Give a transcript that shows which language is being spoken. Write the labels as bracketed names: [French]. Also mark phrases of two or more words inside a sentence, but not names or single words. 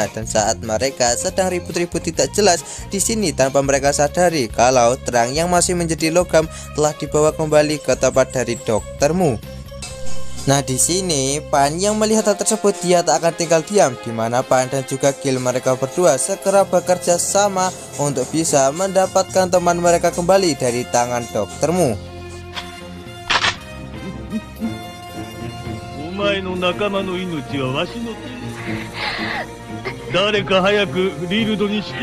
[Indonesian] Dan saat mereka sedang ribut-ribut tidak jelas di sini tanpa mereka sadari kalau terang yang masih menjadi logam telah dibawa kembali ke tempat dari Dr. Mu. Nah, di sini Pan yang melihat hal tersebut dia tak akan tinggal diam, di mana Pan dan juga Gil mereka berdua segera bekerja sama untuk bisa mendapatkan teman mereka kembali dari tangan Dr. Mu. [Japanese] お前の仲間の命はわしの手に。誰か早くリルドにして